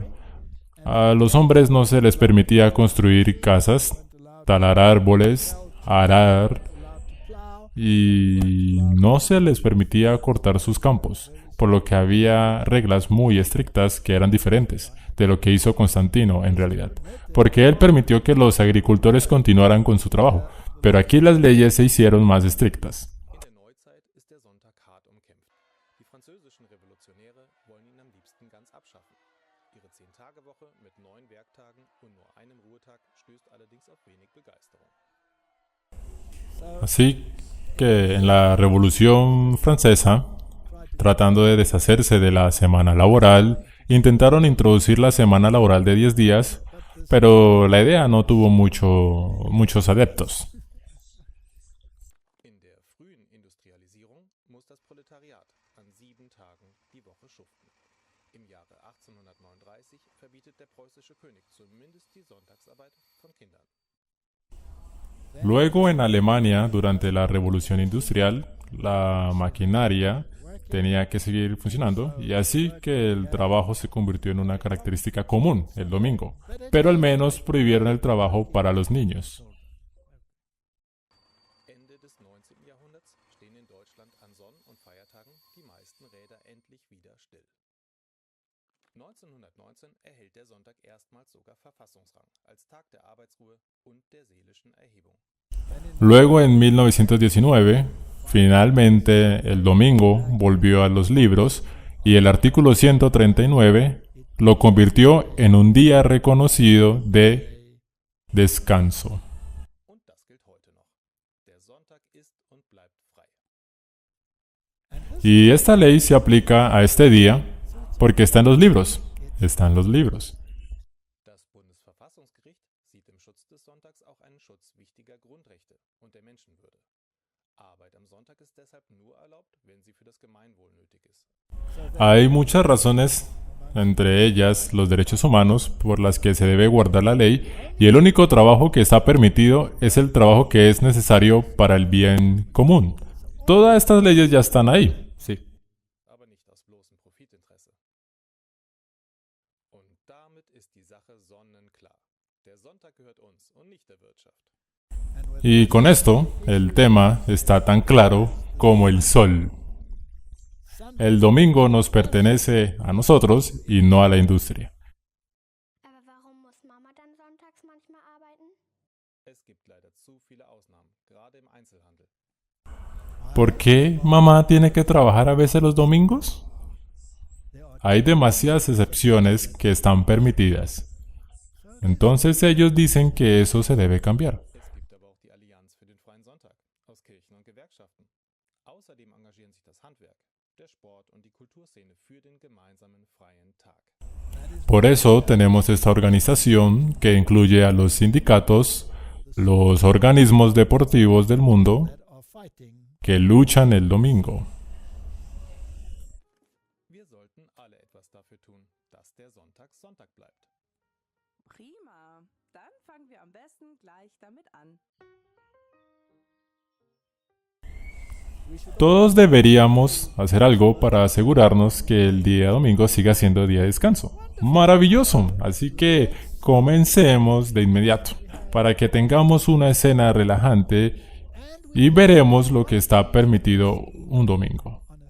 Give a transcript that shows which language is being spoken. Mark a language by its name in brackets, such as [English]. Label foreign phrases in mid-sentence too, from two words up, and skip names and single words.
[Spanish] A los hombres no se les permitía construir casas, talar árboles, arar, y no se les permitía cortar sus campos, por lo que había reglas muy estrictas que eran diferentes de lo que hizo Constantino en realidad, porque él permitió que los agricultores continuaran con su trabajo, pero aquí las leyes se hicieron más estrictas. [German] In der Neuzeit ist der Sonntag hart umkämpft. Die französischen Revolutionäre wollen ihn am liebsten ganz abschaffen. Ihre 10-Tage-Woche mit 9 Werktagen und nur einem Ruhetag stößt allerdings auf wenig Begeisterung. [Spanish] Así que en la Revolución Francesa, tratando de deshacerse de la semana laboral, intentaron introducir la semana laboral de 10 días, pero la idea no tuvo muchos adeptos. [German] In der frühen Industrialisierung muss das Proletariat an 7 Tagen die Woche schuften. Im Jahre 1839 verbietet der preußische König zumindest die Sonntagsarbeit von Kindern. [Spanish] Luego en Alemania, durante la Revolución Industrial, la maquinaria tenía que seguir funcionando y así que el trabajo se convirtió en una característica común el domingo, pero al menos prohibieron el trabajo para los niños. [German] Ende des 19. Jahrhunderts stehen in Deutschland an Sonn- und Feiertagen die meisten Räder endlich wieder still. 1919 erhält der Sonntag erstmals sogar Verfassungsrang als Tag der Arbeitsruhe und der seelischen Erhebung. [Spanish] Luego, en 1919, finalmente el domingo volvió a los libros y el artículo 139 lo convirtió en un día reconocido de descanso. [German] Und das gilt heute noch. Der Sonntag ist und bleibt frei. [Spanish] Y esta ley se aplica a este día porque está en los libros. Está en los libros. [German] Das Bundesverfassungsgericht sieht im Schutz des Sonntags auch einen Schutz wichtiger Grundrechte und der Menschenwürde. Arbeit am Sonntag ist deshalb nur erlaubt, wenn sie für das Gemeinwohl nötig ist. [Spanish] Hay muchas razones, entre ellas los derechos humanos, por las que se debe guardar la ley, y el único trabajo que está permitido es el trabajo que es necesario para el bien común. Todas estas leyes ya están ahí, sí. [German] Aber nicht aus bloßem Profitinteresse. Und damit ist die Sache sonnenklar. Der Sonntag gehört uns und nicht der Wirtschaft. [Spanish] Y con esto, el tema está tan claro como el sol. El domingo nos pertenece a nosotros y no a la industria. [German] Aber warum muss Mama dann sonntags manchmal arbeiten? Es gibt leider zu viele Ausnahmen, gerade im Einzelhandel. [Spanish] ¿Por qué mamá tiene que trabajar a veces los domingos? Hay demasiadas excepciones que están permitidas. Entonces ellos dicen que eso se debe cambiar. [German] Es gibt aber auch die Allianz für den freien Sonntag aus Kirchen und Gewerkschaften. Außerdem engagieren sich das Handwerk, der Sport und die Kulturszene für den gemeinsamen freien Tag. [Spanish] Por eso tenemos esta organización que incluye a los sindicatos, los organismos deportivos del mundo que luchan el domingo. [German] Wir sollten alle etwas dafür tun, dass der Sonntag Sonntag bleibt. Prima. Dann fangen wir am besten gleich damit an. [Spanish] Todos deberíamos hacer algo para asegurarnos que el día domingo siga siendo día de descanso. Maravilloso. Así que comencemos de inmediato para que tengamos una escena relajante y veremos lo que está permitido un domingo.